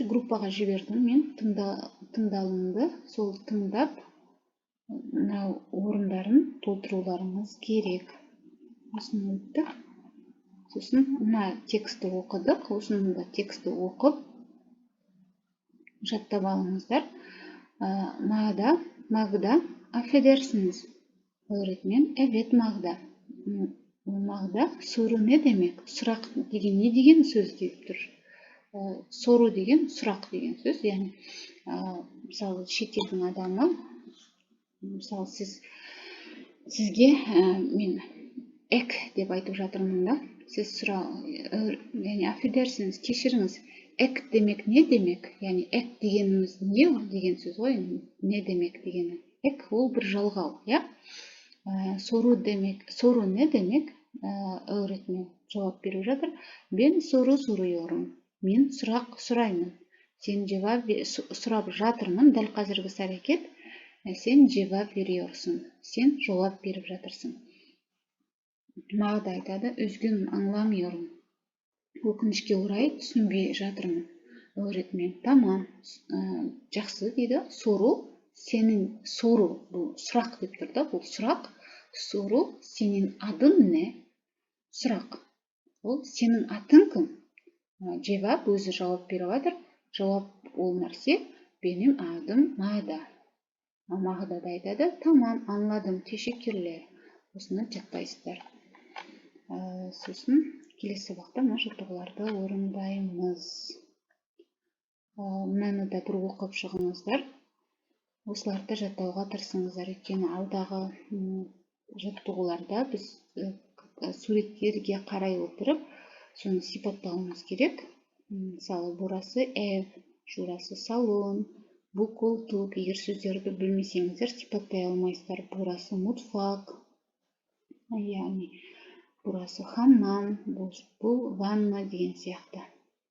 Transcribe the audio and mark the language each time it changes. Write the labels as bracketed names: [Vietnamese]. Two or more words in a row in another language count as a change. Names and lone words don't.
[Kazakh] Группаға жібердім мен тыңдалымды. Сол тыңдап, мынау орындарын толтыруларыңыз керек. Осыны өттік. Сосын мына тексті оқыдық. Осыны да тексті оқып жаттап алыңыздар. Магда, [Turkish] affedersiniz. Öğretmen, evet Magda. Magda, soru ne demek? [Kazakh] Сұрақ деген не деген сөз деп тұр? Сору деген сұрақ деген сөз. Яғни, мысалы, шетелдің адамы, мысалы, сізге мен эк деп айтып жатырмын да. Сіз яғни affedersiniz, кешіріңіз. Эк демек не демек? Яғни, эк дегеніміз не деген сөз ғой? Не демек дегені? Эк ол бір жалғау, я? [Turkish] Soru ne demek? Öğretmen cevap [Kazakh] беріп жатыр. [Turkish] Ben soru soruyorum. [Kazakh] Мен сұрақ сұраймын. Сен сұрап жатырмын. Дәл қазіргі әрекет. Сен [Turkish] cevap veriyorsun. [Kazakh] Сен жауап беріп жатырсың. Магда айтады. [Turkish] Üzgünüm, anlamıyorum. [Kazakh] Өкінішке орай түсінбей жатырмын. [Turkish] Öğretmen, tamam. [Kazakh] Жақсы дейді. [Turkish] Soru, senin soru, [Kazakh] бұл сұрақ деп тұр да, бұл сұрақ. [Turkish] Soru, senin adın ne? [Kazakh] Сұрақ. Ол сенің атың кім? Cevap өзі жауап беріп жатыр. Жауап ол нәрсе [Turkish] benim adım Mada. [Kazakh] Мағда да айтады, тамам, [Turkish] anladım, teşekkürler. [Kazakh] Осыны жаттайсыздар. Сосын келесі сабақта мына жаттығуларды орындаймыз. Мынаны да бір оқып шығыңыздар. Осыларды жаттауға тырысыңыздар. Өйткені алдағы жаттығуларда біз суреттерге қарай отырып, соны сипаттауымыз керек. Мысалы, [Turkish] burası ev, şurası salon, bu koltuk. [Kazakh] Егер сөздерді білмесеңіздер, сипаттай алмайсыздар. [Turkish] Burası mutfak, [Kazakh] яғни [Turkish] burası hamam, [Kazakh] бұл ванна деген сияқты.